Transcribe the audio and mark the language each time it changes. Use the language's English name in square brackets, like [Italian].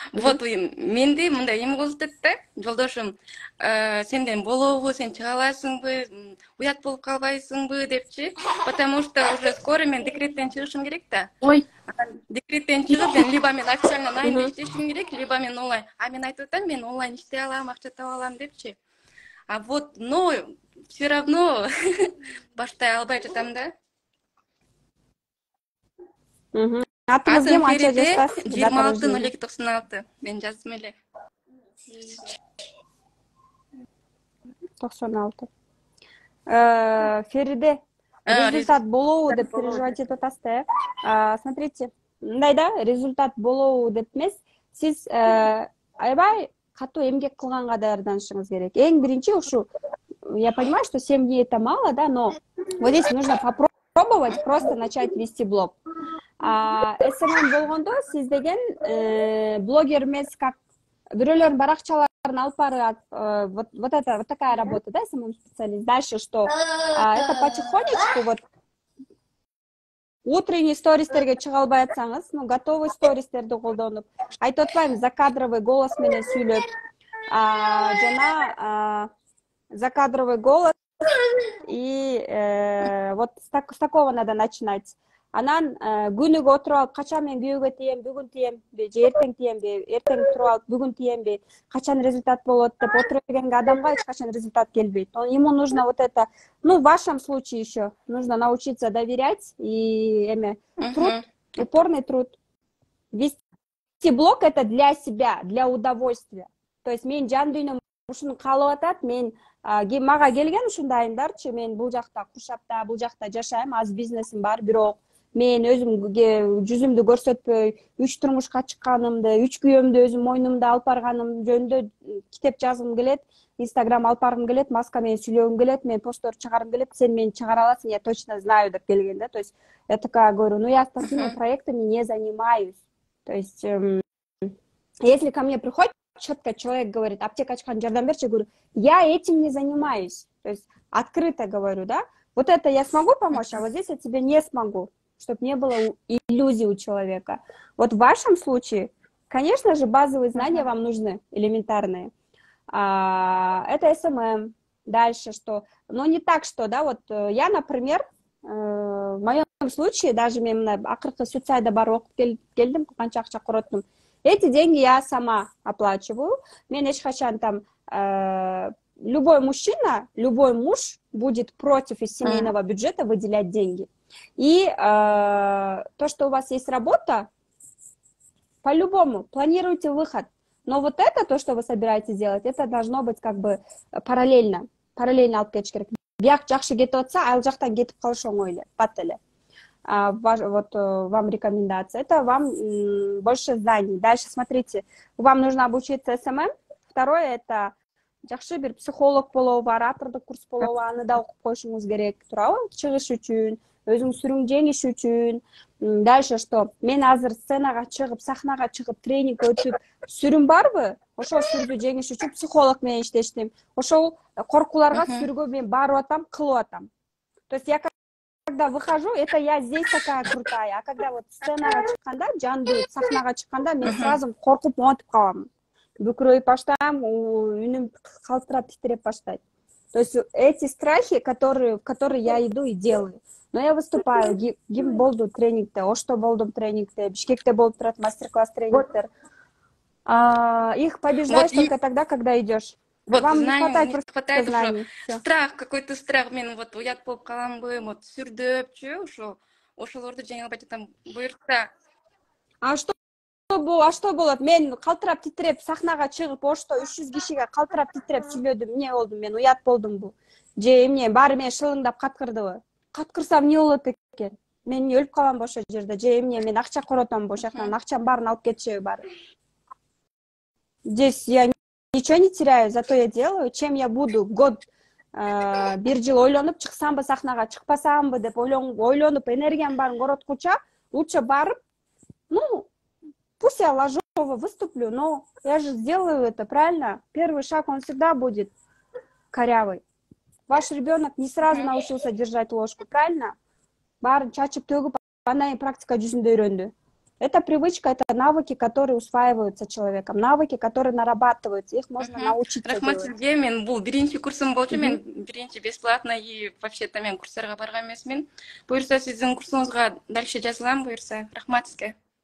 [Kyrgyz] Вот менде мындай эме болуп атат да. Жолдошум, сенден болобу, сен чыга аласыңбы, уят болуп калбайсыңбы депчи. [Russian] Потому что уже скоро [Kyrgyz] мен декреттен чыгышым керек да. Ой. Декреттен чыгып, мен либо мен официально найм иштешим керек, либо мен онлайн. Мен айтып атам, мен онлайн иштей алам, акча таба алам депчи. [Russian] Вот, но все равно [Kyrgyz] баштай албай жатам да. Атыңызды канча жаштасыз? 26-02-96. Мен жаздым эле. 96. Фериде, результат болобу деп переживать этип атасыз да. [Russian] Смотрите, [Kyrgyz] мындай да результат болобу деп эмес, сиз аябай катуу эмгек кылганга даярданышыңыз керек. Эң биринчи ушу, [Russian] я понимаю, что 7 дней это мало, да, но вот здесь нужно попробовать просто начать вести блог. [Kyrgyz] SMM болгондо сиз деген блогер эмес, как бирөөлөрдүн баракчаларын алып барып, [Russian] вот такая работа, [Kyrgyz] да, SMM специалист. [Russian] Дальше что? Это потихонечку вот утренний [Kyrgyz] стористерге чыга албай атсаңыз, ну, готовый стористерди колдонуп, айтып атпайбы, закадровый голос менен сүйлөп, жана закадровый голос [Russian] и вот с такого надо начинать. [Kyrgyz] Анан күнүгө отуруп алып, качан мен күйөөгө тием, бүгүн тиемби, же эртең тиемби, эртең туруп алып, бүгүн тиемби, качан результат болот деп отуруп келген адамга эч качан результат келбейт. [Russian] Ему нужно вот это, ну, в вашем случае еще нужно научиться доверять и труд, упорный труд. Вести блог это для себя, для удовольствия. [Kyrgyz] То есть мен жан дүйнөм ушуну каалап атат, мен мага келген ушундайымдарчы, мен бул жакта Куршапта, бул жакта жашайм, аз бизнесим бар, бирок мен өзүмгө жүзүмдү көрсөтпөй, 3 турмушка чыкканымды, 3 күйөөмдү өзүм мойнумда алып барганым жөнүндө китеп жазгым келет, Инстаграм алып баргым келет, маска менен сүйлөгүм келет, мен посттор чыгаргым келет, сен мени чыгара аласың, [Russian] я точно знаю [Kyrgyz] деп келген да. [Russian] То есть я такая говорю, ну я такими проектами не занимаюсь. То есть если ко мне приходит четко человек говорит, [Kyrgyz] аптека ачкан жардам берчи, [Russian] говорю, я этим не занимаюсь. То есть открыто говорю, да, вот это я смогу помочь, а вот здесь я тебе не смогу, чтобы не было иллюзий у человека. Вот в вашем случае, конечно же, базовые знания вам нужны, элементарные. Это SMM. Дальше что? Но не так, что, да, вот я, например, в моем случае, даже [Kyrgyz] мен акыркы сүт сайда барып окуп келдим, канча акча короттум. [Russian] Эти деньги я сама оплачиваю. [Kyrgyz] Мен эч качан там [Russian] любой мужчина, любой муж будет против из семейного бюджета выделять деньги. И то, что у вас есть работа, по-любому планируйте выход. Но вот это, то, что вы собираетесь делать, это должно быть как бы параллельно [Kyrgyz] алып кетиш керек. Бияк жакшы кетип атса, ал жактан кетип калыш оңой эле, бат эле. [Russian] Вот вам рекомендация. Это вам больше знаний. Дальше смотрите, вам нужно обучиться SMM. [Kyrgyz] Второе это жакшы бир психолог болобу, оратордук курс болобу, аны да окуп коюшуңуз керек, туурабы? Чыгыш үчүн, өзүң сүрүң жеңиш үчүн. [Russian] Дальше что? [Kyrgyz] Мен азыр сценага чыгып, сахнага чыгып, тренинг өтүп, сүрүм барбы? Ошол сүрдү жеңиш үчүн психолог менен иштештим. Ошол коркууларга сүргө мен барып атам, кылып атам. [Russian] То есть я когда выхожу, это я здесь такая крутая, а когда вот [Kyrgyz] сценага чыкканда, жандуу сахнага чыкканда, мен сразу коркуп монтип калам. Бүкүрөйүп баштайм, үнүм калтырап, титиреп баштайт. [Russian] То есть эти страхи, которые я иду и делаю. Но я выступаю, [Kyrgyz] ким болду тренингте, Ошто болдум тренингте, Бишкекте болуп турат мастер-класс тренингтер. [Russian] Их побеждаешь только тогда, когда идешь. Вот вам знаний, не не хватает знаний. уже страх, какой-то страх. [Kyrgyz] Мен вот уят болуп каламбы, вот сүрдөпчү, ошолорду жеңе албай жатам. Буюрса. А что болот? Мен калтырап титиреп сахнага чыгып, Ошто 300 кишиге калтырап титиреп сүйлөдүм. Эмне болдум мен? Уят болдумбу? Же эмне? Баары мени шылыңдап каткырдыбы? Каткырсам эмне болот экен? Мен өлүп каламбы ошол жерде? Же эмне? Мен акча коротомбу ошол жактан? Акчам баарын алып кетишеби баары? [Russian] Здесь я ничего не теряю, зато я делаю. Чем я буду год, [Kyrgyz] бир жыл ойлонуп, чыксамбы сахнага, чыкпасамбы деп ойлонуп, энергиям баарын короткуча, [Russian] лучше барып, ну, пусть я ложово выступлю, но я же сделаю это, правильно? Первый шаг, он всегда будет корявый. Ваш ребенок не сразу научился держать ложку, правильно? [Kyrgyz] Баарын чачып төгүп, анан практика жүзүндө үйрөндү. [Russian] Это привычка, это навыки, которые усваиваются человеком, навыки, которые нарабатываются, их можно научиться [Kyrgyz] Рахмат [Russian] делать. [Kyrgyz] сизге, мен бул биринчи курсум болчу, мен биринчи [Russian] бесплатно и вообще-то [Kyrgyz] мен курстарга барган эмесмин. Буюрса сиздин курсуңузга дальше жазылам, буюрса. Рахмат сизге.